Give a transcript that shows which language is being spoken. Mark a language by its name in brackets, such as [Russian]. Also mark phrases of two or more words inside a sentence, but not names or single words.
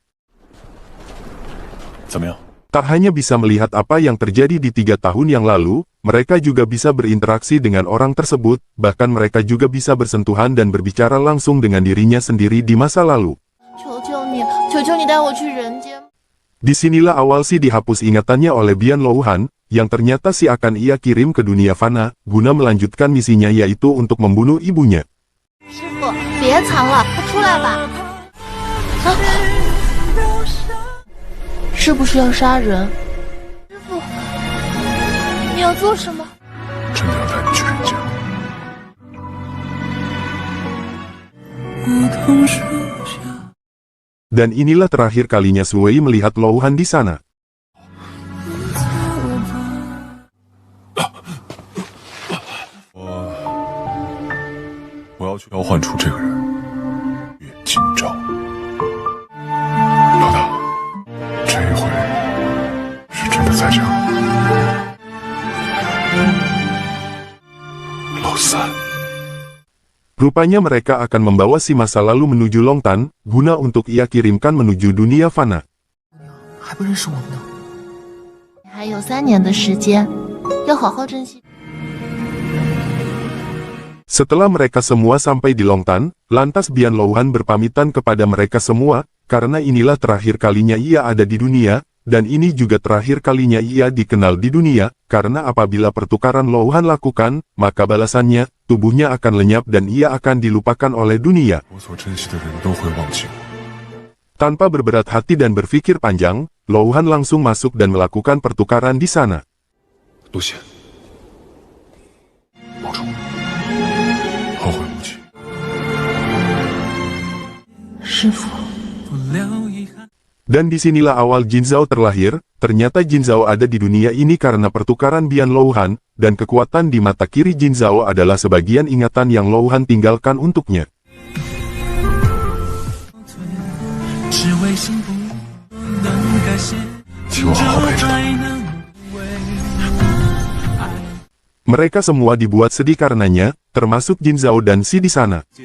[Indonesian] Tak hanya bisa melihat apa yang terjadi di 3 tahun yang lalu, mereka juga bisa berinteraksi dengan orang tersebut, bahkan mereka juga bisa bersentuhan dan berbicara langsung dengan dirinya sendiri di masa lalu. Disinilah awal Si dihapus ingatannya oleh Bian Louhan, yang ternyata Si akan ia kirim ke dunia fana, guna melanjutkan misinya yaitu untuk membunuh ibunya. [Chinese] 别藏了，快出来吧！啊，是不是要杀人？师傅，你要做什么？真的要带你去人间？ [Indonesian] Dan inilah terakhir kalinya Sui melihat Louhan di sana. [Chinese] 我要去召唤出这个人，岳金昭。老大，这一回是真的在家。老三。 [Indonesian] Rupanya mereka akan membawa si masa lalu menuju Longtan, guna untuk ia kirimkan menuju dunia fana. [Chinese] 还不认识我们呢。还有3年的时间，要好好珍惜。 [Indonesian] Setelah mereka semua sampai di Longtan, lantas Bian Louhan berpamitan kepada mereka semua, karena inilah terakhir kalinya ia ada di dunia, dan ini juga terakhir kalinya ia dikenal di dunia, karena apabila pertukaran Louhan lakukan, maka balasannya, tubuhnya akan lenyap dan ia akan dilupakan oleh dunia. [Chinese] 我所珍惜的人都会忘记我。 [Indonesian] Tanpa berberat hati dan berpikir panjang, Louhan langsung masuk dan melakukan pertukaran di sana. [Chinese] 陆显，保重，后会无期。师傅， [Indonesian] Dan disinilah awal Jin Zhao terlahir. Ternyata Jin Zhao ada di dunia ini karena pertukaran Bian Louhan, dan kekuatan di mata kiri Jin Zhao adalah sebagian ingatan yang Louhan tinggalkan untuknya. Mereka semua dibuat sedih karenanya, termasuk Jin Zhao dan Si di sana.